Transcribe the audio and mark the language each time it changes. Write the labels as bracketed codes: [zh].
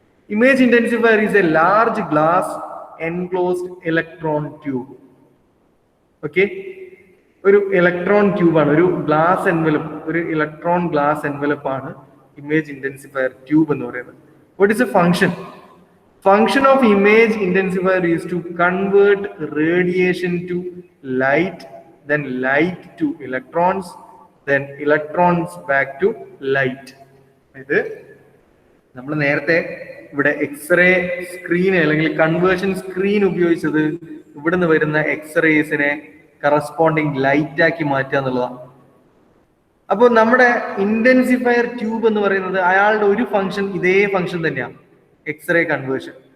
[en] Image intensifier is a large glass enclosed electron tube. Okay. [ml] ഒരു electron ട്യൂബാണ്, ഒരു glass envelope, ഒരു electron glass envelope ആണ് image ഇന്റൻസിഫയർ tube എന്ന് പറയുന്നത്. [en] What is a function? Function of image intensifier is to convert radiation to light, then light to electrons, then electrons back to light. [ml] ഇത് നമ്മൾ നേരത്തെ ഇവിടെ x-ray screen അല്ലെങ്കിൽ conversion screen ഉപയോഗിച്ചത് ഇവിടുന്ന് വരുന്ന എക്സ്റേസിനെ കറസ്പോണ്ടിങ് ലൈറ്റ് ആക്കി മാറ്റുക എന്നുള്ളതാണ്. അപ്പോൾ നമ്മുടെ ഇന്റൻസിഫയർ ട്യൂബ് എന്ന് പറയുന്നത് അയാളുടെ ഒരു ഫംഗ്ഷൻ ഇതേ ഫംഗ്ഷൻ തന്നെയാണ്, എക്സ്റേ കൺവേർഷൻ.